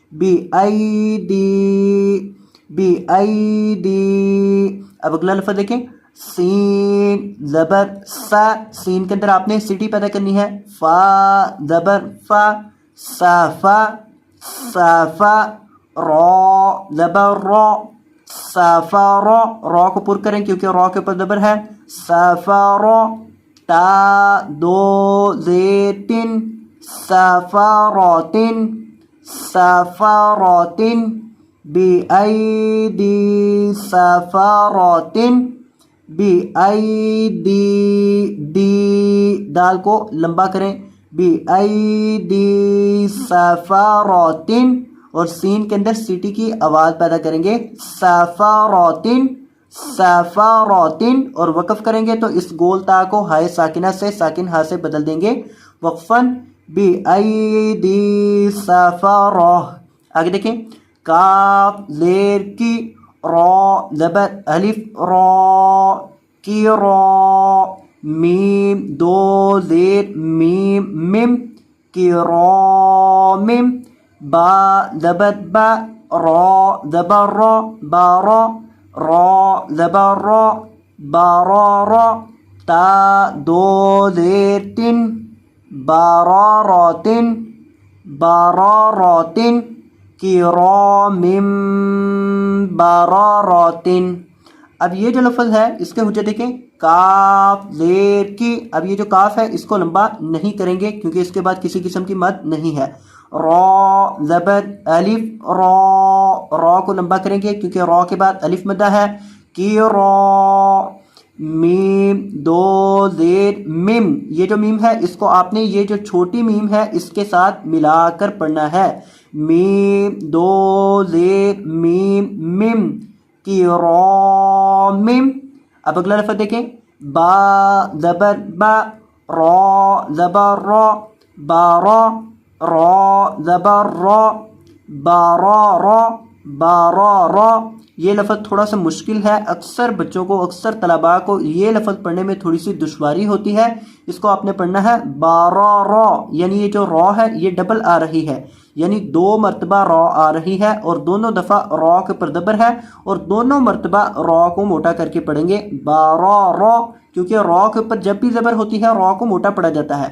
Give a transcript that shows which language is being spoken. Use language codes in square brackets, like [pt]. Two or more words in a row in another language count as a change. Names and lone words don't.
[ar] بِأَيْدِي. [ur] اب اگلا لفظ دیکھیں، سین زبر سا، سین کے اندر آپ نے سٹی پیدا کرنی ہے، فا زبر فا، صافا صافا، را زبر را، سافارا، را کو پر کریں کیونکہ را کے اوپر زبر ہے، سافارا، تا دو زیتن، سافاراتن سافاراتن، [ar] بِأَيْدِي سَفَرَةٍ. [ur] بِأَيْدِي، دی دال کو لمبا کریں، [ar] بِأَيْدِي سَفَرَةٍ، [ur] اور سین کے اندر سیٹی کی آواز پیدا کریں گے، [ar] سَفَرَةٍ سَفَرَةٍ، [ur] اور وقف کریں گے تو اس گول تا کو ہائے ساکنہ سے ساکن ہا سے بدل دیں گے وقفاً، [ar] بِأَيْدِي سَفَرَةٍ. [ur] آگے دیکھیں، کاف زیر کی، را زبر الف را، کی را، میم دو زیر میم مم، کی را مم، با زبر با، را زبر را، بارا، را زبر را، بارا را، تا دو زیر تن، باراراتن باراراتن، [ar] کرام باراراتن. [ur] اب یہ جو لفظ ہے اس کے حجت دیکھیں، کاف زیر کی، اب یہ جو کاف ہے اس کو لمبا نہیں کریں گے کیونکہ اس کے بعد کسی قسم کی مد نہیں ہے، را زبر الف را، را کو لمبا کریں گے کیونکہ را کے بعد الف مدہ ہے، کی را، میم دو زیر مم، یہ جو میم ہے اس کو آپ نے یہ جو چھوٹی میم ہے اس کے ساتھ ملا کر پڑھنا ہے، میم دو زیر میم مم، کرام. اب اگلا لفظ دیکھیں، با زبر با، را زبر را، بارا، را زبر را، بارا را، بارا را. یہ لفظ تھوڑا سا مشکل ہے، اکثر بچوں کو، اکثر طلباء کو یہ لفظ پڑھنے میں تھوڑی سی دشواری ہوتی ہے. اس کو آپ نے پڑھنا ہے بارا را، یعنی یہ جو را ہے یہ ڈبل آ رہی ہے، یعنی دو مرتبہ را آ رہی ہے اور دونوں دفعہ را کے پر زبر ہے، اور دونوں مرتبہ را کو موٹا کر کے پڑھیں گے، بارا را، کیونکہ را کے اوپر جب بھی زبر ہوتی ہے را کو موٹا پڑھا جاتا ہے.